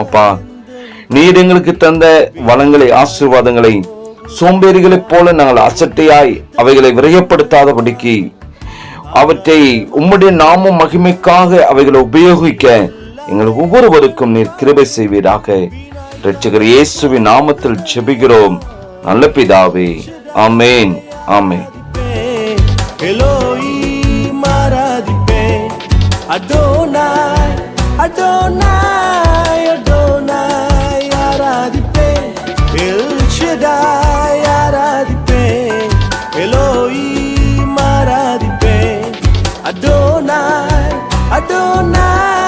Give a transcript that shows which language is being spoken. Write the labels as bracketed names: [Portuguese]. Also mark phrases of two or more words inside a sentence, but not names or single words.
[Tamil] அப்பா, நீர் எங்களுக்கு தந்த வளங்களை, ஆசீர்வாதங்களை சோம்பேறிகளைப் போல நாங்கள் அசட்டையாய் அவைகளை விரயப்படுத்தாதபடிக்கு அவற்றை உம்முடைய நாமம் மகிமைக்காக அவைகளை உபயோகிக்க எங்கள் ஒவ்வொருவருக்கும் நீர் கிருபை செய்வீராக. இரட்சகர் இயேசுவின் நாமத்தில் ஜெபிக்கிறோம் நல்ல பிதாவே. ஆமென், ஆமென். Adonai, Adonai, Adonai, Aradipe, El Shaddai, Aradipe, Elohim, Aradipe, Adonai, Adonai.